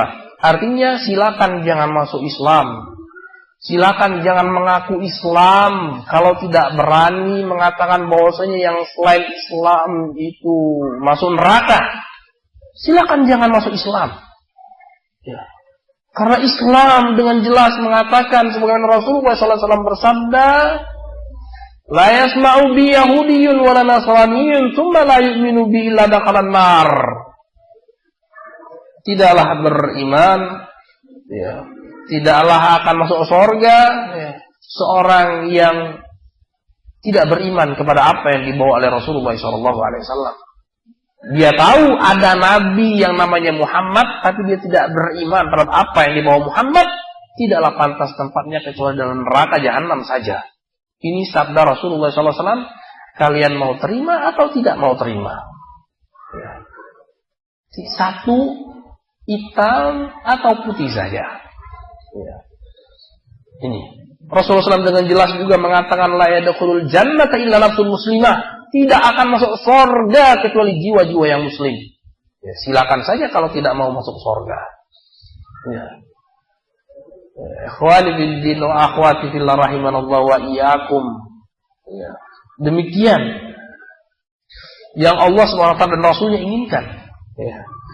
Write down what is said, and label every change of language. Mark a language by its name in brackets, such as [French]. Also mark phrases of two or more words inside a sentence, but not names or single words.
[Indonesian] Artinya silakan jangan masuk Islam. Silakan jangan mengaku Islam kalau tidak berani mengatakan bahwasanya yang selain Islam itu masuk neraka. Silakan jangan masuk Islam. Ya. Karena Islam dengan jelas mengatakan sebagaimana Rasulullah SAW bersabda, [Arabic] لا يسمع بي يهودي ولا نصراني ثم لا يؤمن بي إلا دخل النار. [Indonesian] Tidaklah beriman, ya, tidaklah akan masuk surga, ya, seorang yang tidak beriman kepada apa yang dibawa oleh Rasulullah SAW. Dia tahu ada nabi yang namanya Muhammad, tapi dia tidak beriman terhadap apa yang dibawa Muhammad. Tidaklah pantas tempatnya kecuali dalam neraka jahanam saja. Ini sabda Rasulullah SAW. Kalian mau terima atau tidak mau terima? Ya. Satu, hitam atau putih saja. Ya. Ini Rasulullah SAW dengan jelas juga mengatakan [Arabic] لا يدخل الجنة إلا نفس مسلمة. [Indonesian] Tidak akan masuk surga kecuali jiwa-jiwa yang muslim. Ya, silakan saja kalau tidak mau masuk surga. Ya. [Arabic] إخواني في الدين وأخواتي في الله رحمنا الله وإياكم. [Indonesian] Ya. Demikian yang Allah SWT dan Rasulnya inginkan.